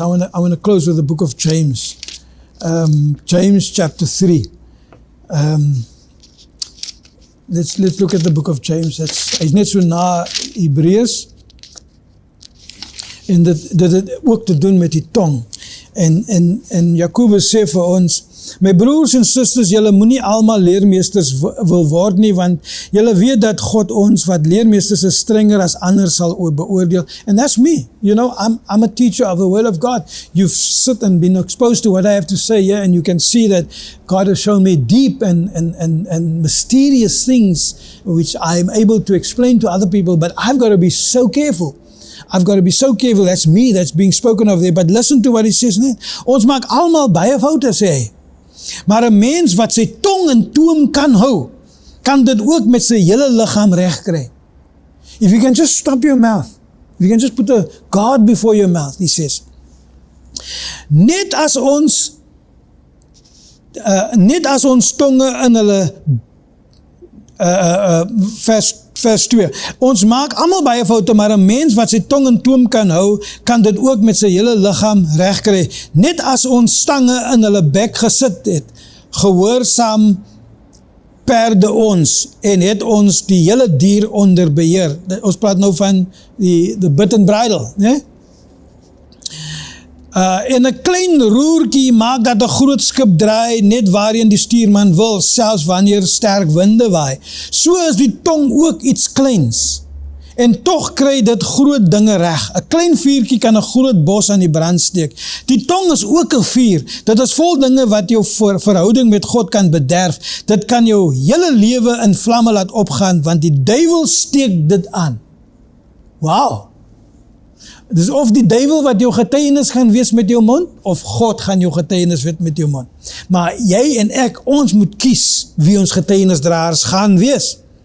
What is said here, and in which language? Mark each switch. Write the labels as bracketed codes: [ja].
[en] I want to close with the book of James. James chapter 3. Let's look at the book of James. [af] Hy's net so na Hebreërs. En dit het ook te doen met die tong. En Jakobus sê vir ons, my broers en susters, julle moenie almal leermeesters wil word nie, want julle weet dat God ons wat leermeesters is strenger as ander sal beoordeel. [en] And that's me. You know, I'm a teacher of the word of God. You've sit and been exposed to what I have to say here, and you can see that God has shown me deep and mysterious things which I'm able to explain to other people, but I've got to be so careful. I've got to be so careful. That's me that's being spoken of there. But listen to what he says net. [af] Ons maak almal baie foute, sê hy. Maar 'n mens wat sy tong in toom kan hou, kan dit ook met sy hele liggaam reg kry. [en] If you can just stop your mouth, if you can just put a guard before your mouth, he says. [af] Net as ons tonge in hulle vers 2. Ons maak almal baie foute, maar 'n mens wat sy tong in toom kan hou, kan dit ook met sy hele liggaam regkry. Net as ons stange in hulle bek gesit het, gehoorsaam perde ons en het ons die hele dier onder beheer. Ons praat nou van [en] the bit and bridle, [af] né? En 'n klein roertjie maak dat 'n groot skip draai net waarheen die stuurman wil, selfs wanneer sterk winde waai. So is die tong ook iets kleins. En tog kry dit groot dinge reg. 'n Klein vuurtjie kan 'n groot bos aan die brand steek. Die tong is ook 'n vuur. Dit is vol dinge wat jou verhouding met God kan bederf. Dit kan jou hele lewe in vlamme laat opgaan, want die duiwel steek dit aan. Wow! Dus of die duiwel wat jou getuienis gaan wees met jou mond, of God gaan jou getuienis wees met jou mond. Maar jy en ek, ons moet kies wie ons getuienisdraers gaan wees.